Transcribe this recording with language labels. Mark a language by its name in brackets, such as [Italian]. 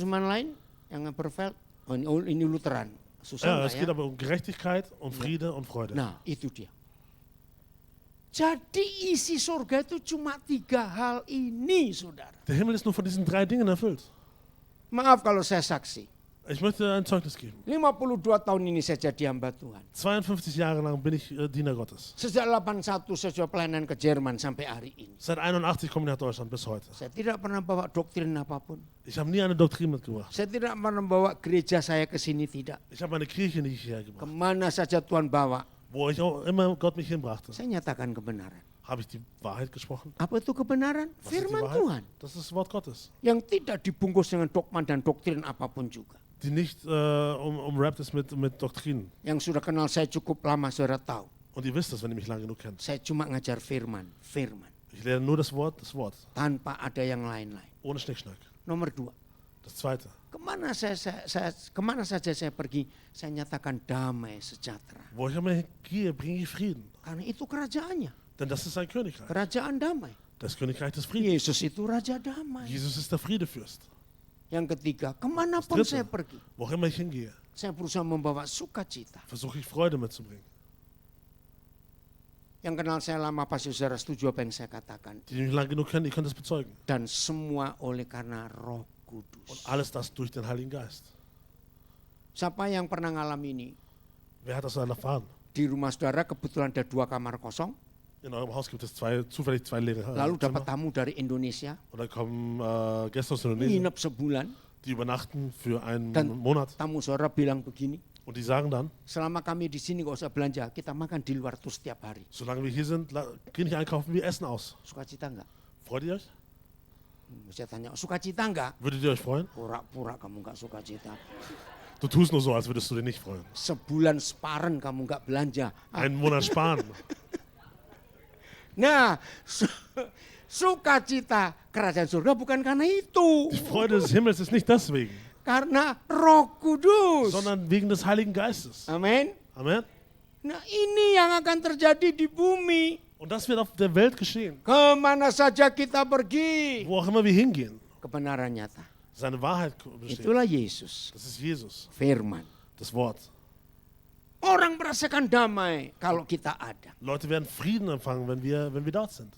[Indonesian] terjemahan lain yang Eberfeld? Oh, ini Lutheran. Susah [German] Ja, [Indonesian] nggak [German] es [Indonesian] ya? [German] geht aber um Gerechtigkeit, um Friede und Freude. [Indonesian] Nah, itu dia. Jadi isi surga itu cuma 3 hal ini, saudara. [German] Der Himmel ist nur von diesen 3 Dingen erfüllt. [Indonesian] Maaf kalau saya saksi. [German] Ich möchte ein Zeugnis geben. [Indonesian] 52 tahun ini saya jadi hamba Tuhan. [German] 52 Jahre lang bin ich Diener Gottes. [Indonesian] Sejak 81 saya sudah pelayanan ke Jerman sampai hari ini. [German] Seit 81 komme ich nach Deutschland bis heute. [Indonesian] Saya tidak pernah bawa doktrin apapun. [German] Ich habe nie eine Doktrin mitgebracht. [Indonesian] Saya tidak pernah bawa gereja saya ke sini, tidak. [German] Ich habe eine Kirche nicht hierher gebracht. [Indonesian] Kemana saja Tuhan bawa, [German] Wo ich auch immer Gott mich hinbrachte. [Indonesian] saya nyatakan kebenaran. [German] Habe ich die Wahrheit gesprochen? [Indonesian] Apa itu kebenaran? [German] Was ist die [Indonesian] Firman [German] Wahrheit? [Indonesian] Tuhan. [German] Das ist das Wort Gottes. [Indonesian] Yang tidak dibungkus dengan dogma dan doktrin apapun juga. [German] Die nicht umwrapped ist mit Doktrinen. [Indonesian] Yang sudah kenal saya cukup lama, saudara tahu. [German] Und ihr wisst das, wenn ihr mich lange genug kennt. [Indonesian] Saya cuma ngajar firman. [German] Ich lerne nur das Wort. [Indonesian] Tanpa ada yang lain-lain. [German] Ohne Schnickschnack. [Indonesian] Nomor 2. [German] Das Zweite. [Indonesian] Kemana saja saya pergi, saya nyatakan damai sejahtera. [German] Wo ich immer gehe, bringe ich Frieden. [Indonesian] Karena itu kerajaannya. [German] Denn das ist sein Königreich. [Indonesian] Kerajaan damai. [German] Das Königreich des Friedens. [Indonesian] Yesus itu raja damai. [German] Jesus ist der Friedefürst. [Indonesian] Yang ketiga, kemanapun [German] Das [Indonesian] saya [German] Dritte. [Indonesian] pergi, [German] Wo auch immer ich hingehe, [Indonesian] saya berusaha membawa sukacita. [German] versuche ich Freude mitzubringen. [Indonesian] Yang kenal saya lama pasti saudara setuju apa yang saya katakan. [German] Die mich lange genug kennen, die können das bezeugen. [Indonesian] Dan semua oleh karena Roh [German] Und [Indonesian] Kudus. [German] alles das durch den Heiligen Geist. [Indonesian] Siapa yang pernah ngalami ini? [German] Wer hat das dann erfahren? [Indonesian] Di rumah saudara kebetulan ada 2 kamar kosong, [German] In eurem Haus gibt es zufällig zwei leere [Indonesian] lalu dapat [German] Zimmer. [Indonesian] tamu dari Indonesia, [German] Und dann kommen Gäste aus Indonesien, [Indonesian] nginep sebulan, [German] die übernachten für einen [Indonesian] Dan- [German] Monat. [Indonesian] tamu saudara bilang begini, [German] Und die sagen dann, [Indonesian] selama kami di sini gak usah belanja, kita makan di luar tuh setiap hari. [German] solange wir hier sind, gehen nicht einkaufen, wir essen aus. [Indonesian] Sukacita enggak? [German] Freut ihr euch? [Indonesian] Saya tanya, sukacita enggak? [German] Würdet ihr euch freuen? [Indonesian] Pura-pura kamu enggak sukacita. [German] Du tust nur so, als würdest du dich nicht freuen. [Indonesian] Sebulan sparen kamu enggak belanja. [German] Einen Monat sparen. [Indonesian] Nah, sukacita kerajaan surga bukan karena itu. [German] Die Freude des Himmels ist nicht deswegen, [Indonesian] Karena Roh Kudus. [German] sondern wegen des Heiligen Geistes. [Indonesian] Amin. [German] Amen. [Indonesian] Nah ini yang akan terjadi di bumi. [German] Und das wird auf der Welt geschehen. [Indonesian] Kemana saja kita pergi. [German] Wo auch immer wir hingehen. [Indonesian] Kebenaran nyata. [German] Seine Wahrheit besteht. [Indonesian] Itulah Yesus. [German] Das ist Jesus, [Indonesian] Firman. [German] das Wort. [Indonesian] Orang merasakan damai kalau kita ada. [German] Leute werden Frieden empfangen, wenn wir dort sind.